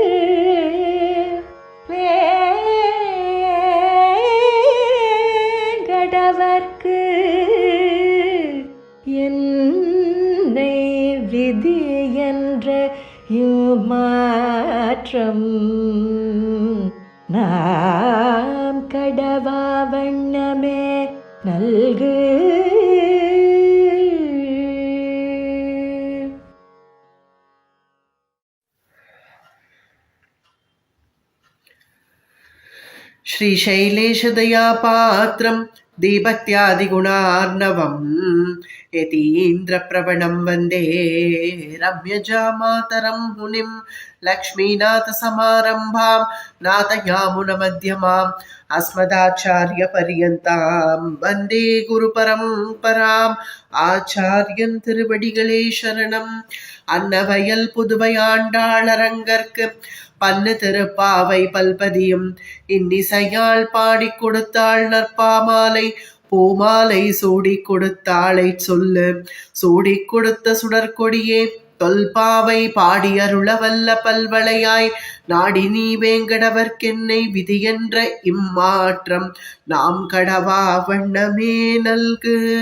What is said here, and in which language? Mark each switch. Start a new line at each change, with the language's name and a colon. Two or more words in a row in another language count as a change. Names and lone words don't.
Tamil: வேங்கடவர்க்கு என்னை விதி என்ற மாற்றம் நாம் கடவா வண்ணமே நல்கு.
Sanskrit: श्रीशैलेशदयापात्रं दीभक्त्यादिगुणार्णवं यतीन्द्रप्रवणं वन्दे रम्यजामातरं मुनिं लक्ष्मीनाथसमारम्भां नाथयामुनमध्यमाम् अस्मदाचार्यपर्यन्तां वन्दे गुरुपरम्पराम्.
Tamil: ஆச்சாரியன் திருவடிகளே சரணம். அன்னவயல் புதுவையாண்டாள் அரங்கற்கு பன்னு திருப்பாவை பல்பதியும் இன்னிசையால் பாடிக் கொடுத்தாள் நற்பாமாலை பூமாலை சூடிக் கொடுத்தாளை சொல்லு சூடிக் கொடுத்த சுடற்கொடியே தொல்பாவை பாடியருளவல்ல பல்வளையாய் நாடி நீ வேங்கடவர்க்கென்னை விதியென்ற இம்மாற்றம் நாம் கடவா வண்ணமே நல்கு.